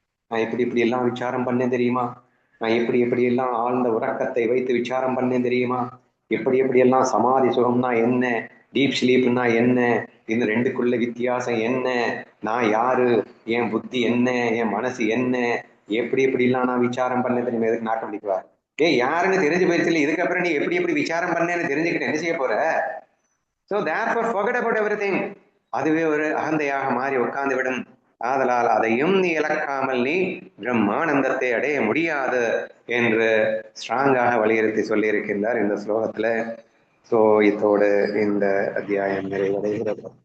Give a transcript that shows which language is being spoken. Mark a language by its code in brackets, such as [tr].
[ta] நான் இப்படி எல்லாம் விசாரம் பண்ணேன் தெரியுமா, நான் எப்படி எல்லாம் ஆழ்ந்த உறக்கத்தை வைத்து விசாரம் பண்ணேன் தெரியுமா, எப்படி எல்லாம் சமாதி சுகம்னா என்ன, டீப் ஸ்லீப்னா என்ன, இந்த ரெண்டுக்குள்ள வித்தியாசம் என்ன, நான் யாரு, என் புத்தி என்ன, என் மனசு என்ன, எப்படி எல்லாம் நான் விசாரம் பண்ணேன் தெரியுமா, எதுக்கு நாட்டம் அடிக்குவார்? யாருன்னு தெரிஞ்சு போயிடுச்சு, இதுக்கப்புறம் நீ எப்படி விசாரம் பண்ணேன்னு தெரிஞ்சுக்கிட்டு என்ன செய்ய போற? [en] So therefore forget about everything. [ta] அதுவே ஒரு அகந்தையாக மாறி உட்கார்ந்து விடும். ஆதலால் அதையும் நீ இழக்காமல் நீ பிரம்மானந்தத்தை அடைய முடியாது என்று ஸ்ட்ராங்காக வலியுறுத்தி சொல்லியிருக்கின்றார் இந்த ஸ்லோகத்துல. ஸோ இதோடு இந்த அத்தியாயம் நிறைவடைகிறது.